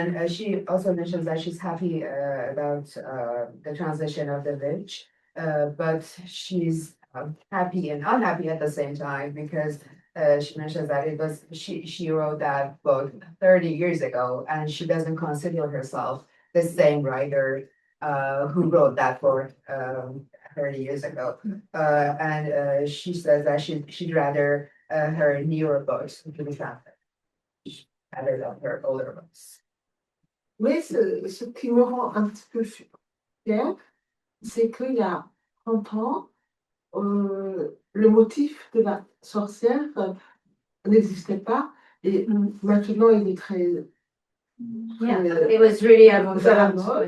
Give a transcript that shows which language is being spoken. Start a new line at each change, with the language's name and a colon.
English: She also mentions that she's happy about the translation of the Witch, but she's happy and unhappy at the same time because she mentions that she wrote that book 30 years ago and she doesn't consider herself the same writer who wrote that book 30 years ago. She says that she'd rather her newer books to be translated rather than her older books.
French: Mais ce qui me rend un petit peu fière, c'est qu'il y a 30 ans, le motif de la sorcière n'existait pas et maintenant il est très.
English: Yeah, it was really avant-garde.